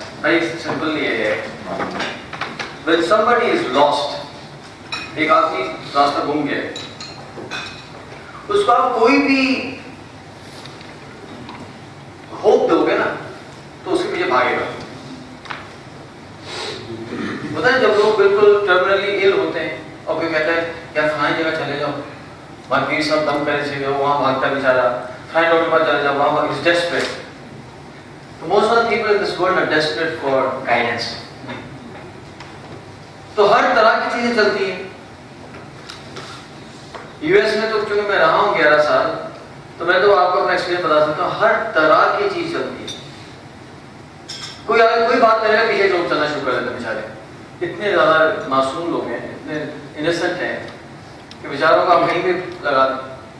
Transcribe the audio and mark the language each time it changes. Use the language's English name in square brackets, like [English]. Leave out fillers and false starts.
[Urdu] بھائی سمپل یہ ہے، [English] when somebody is lost، [Urdu] ایک آدمی راستہ گم گیا، اس کو آپ کوئی بھی ہوپ دو گے نا تو اس کے پیچھے بھاگے گا. پتہ ہے جب لوگ بالکل ٹرمینلی ایل ہوتے ہیں اور کوئی کہتا ہے یار فلانی جگہ چلے جاؤ، وہاں پیر صاحب دم کرے سے وہاں بھاگتا بیچارہ، فلانی ڈاکٹر کے پاس چلے جاؤ، وہاں [English] Is desperate. So most of the people in this world are desperate for guidance. [Urdu] تو ہر طرح کی چیزیں چلتی ہیں. یو ایس میں تو چونکہ میں رہا ہوں 11 سال، تو میں تو آپ کو اپنا ایکسپیرینس بتا سکتا ہوں، ہر طرح کی چیز چلتی ہے. کوئی بات کرے گا پیچھے لوگ چلنا شروع کر دیتے ہیں بیچارے. اتنے زیادہ معصوم لوگ ہیں، اتنے انسنٹ ہیں کہ بیچاروں کو آپ کہیں بھی لگا دیں.